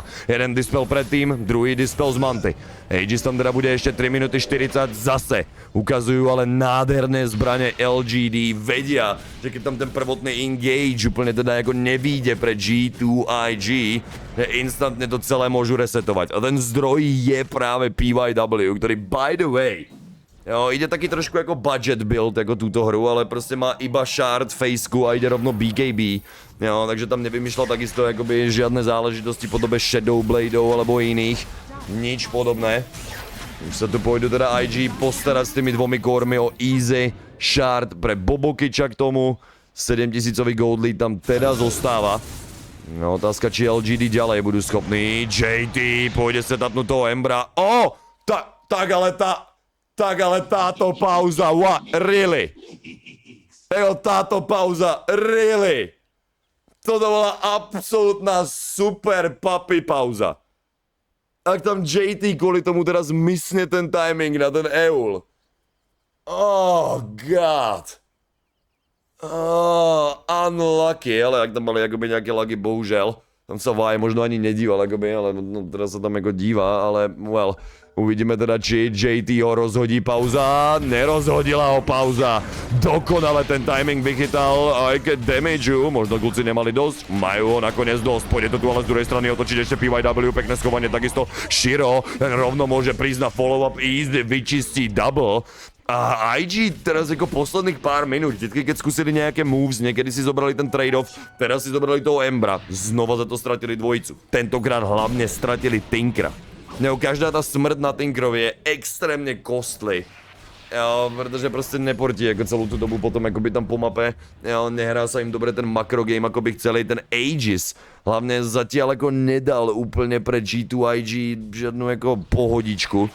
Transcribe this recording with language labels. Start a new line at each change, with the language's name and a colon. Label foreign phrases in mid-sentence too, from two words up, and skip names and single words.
Slovak: Jeden Dispel predtým, druhý Dispel z Manty. Aegis tam teda bude ešte 3 minúty 40 zase. Ukazujú ale nádherné zbrane LGD, vedia, že keď tam ten prvotný engage úplne teda ako nevíde pre G2IG, instantne to celé môžu resetovať. A ten zdroj je práve PYW, ktorý
English: by the way,
Slovak: jo, ide taký trošku ako
English: budget build,
Slovak: ako túto hru, ale proste má iba shard, faceku a ide rovno BKB. Jo, takže tam nevymýšľal takisto akoby žiadne záležitosti v podobe Shadow Bladeov alebo iných. Nič podobné. Už sa tu pôjdu teda IG postarať s tými 2 kórmi o
English: easy shard
Slovak: pre Bobokiča k tomu. 7000-ový gold lead tam teda zostáva. No, otázka, či LGD ďalej budú schopní. JT pôjde setupnúť toho Embra. Tak ale táto pauza,
English: what? Really?
Slovak: Táto pauza, really? Toto bola absolútna super papi pauza. Ak tam JT kvôli tomu teraz mysne ten timing na ten Eul.
English: Oh god.
Czech: Unlucky, ale jak tam mali jakoby nějaké lagy, bohužel. Tam se Váje možno ani nedíval, jakoby, ale no, teda se tam jako dívá, ale well.
Slovak: Uvidíme teda, či JT ho rozhodí pauza. Nerozhodila ho pauza. Dokonale ten timing vychytal aj ke damageu. Možno kluci nemali dosť. Majú ho nakoniec dosť. Pôjde to tu ale z druhej strany otočiť ešte PYW. Pekné schovanie takisto. Shiro rovno môže prísť na
English: follow-up easy.
Slovak: Vyčistí double. A IG teraz jako posledných pár minút, vždycky keď skúsili nejaké moves, niekedy si zobrali ten trade-off, teraz si zobrali toho Embra. Znova za to stratili dvojicu. Tentokrát hlavne stratili Tinkra.
Czech: Každá ta smrt na Tinkerovi je extrémně costly. Jo, protože prostě neportí jako celou tu dobu potom jakoby tam po mape. Jo, nehrá se jim dobře ten makro game, jako by chceli ten Aegis. Hlavně zatím jako nedal úplně pre G2IG žádnou jako pohodičku.